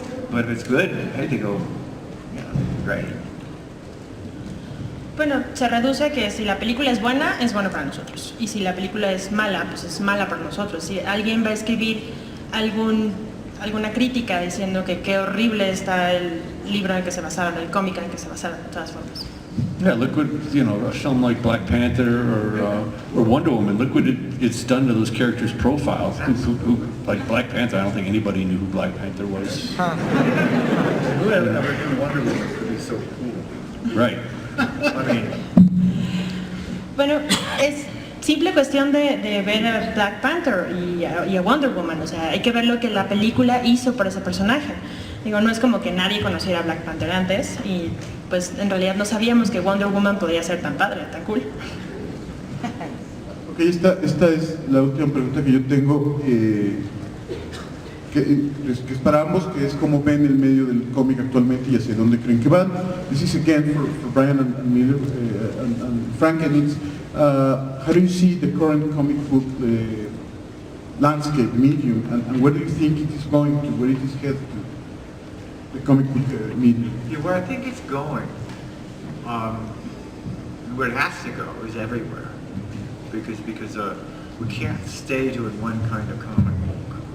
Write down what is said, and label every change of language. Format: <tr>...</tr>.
<en>But if it's good, hey, they go, yeah, great.</en> <es>Bueno, se reduce a que si la película es bueno para nosotros. Y si la película es mala, pues es mala para nosotros. Si alguien va a escribir alguna crítica diciendo que qué horrible está el libro en el que se basaron, el cómic en el que se basaron, de todas formas.</es> <en>Yeah, look what, you know, a film like Black Panther or Wonder Woman, look what it's done to those characters' profiles. Who, like Black Panther, I don't think anybody knew who Black Panther was. Whoever knew Wonder Woman could be so cool. Right. I mean,</en> <es>Bueno, es simple cuestión de ver a Black Panther y a Wonder Woman. O sea, hay que ver lo que la película hizo por ese personaje. Digo, no es como que nadie conociera a Black Panther antes y pues en realidad no sabíamos que Wonder Woman podía ser tan padre, tan cool. Ok, esta es la última pregunta que yo tengo, que es para ambos, que es cómo ven el medio del cómic actualmente y hacia dónde creen que van.</es> <en>This is again for Brian and Miller and Frank, and it's how do you see the current comic book landscape, medium, and where do you think it is going to, where it is headed to, the comic book medium? yeah, where I think it's going, where it has to go is everywhere, because we can't stay doing one kind of comic book.</en>